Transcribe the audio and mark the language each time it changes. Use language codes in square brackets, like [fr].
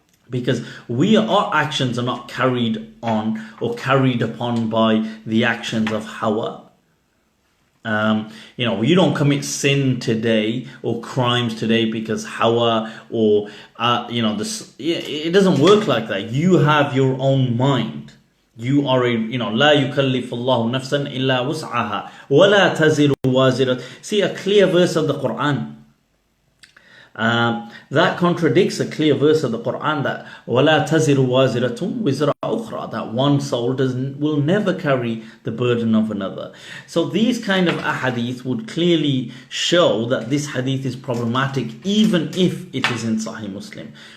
[en] Because our actions are not carried on or carried upon by the actions of Hawa. You don't commit sin today or crimes today because Hawa or it doesn't work like that. You have your own mind. You are [ar] لا يكلف الله نفسا إلا وسعها ولا تزر وازرة. [en] See a clear verse of the Quran. That contradicts a clear verse of the Quran that [ar] وَلَا تَزِرُ وَازِرَةٌ وِزْرَ أُخْرَى, [en] that one soul will never carry the burden of another. So these kind of ahadith would clearly show that this hadith is problematic, even if it is in Sahih Muslim.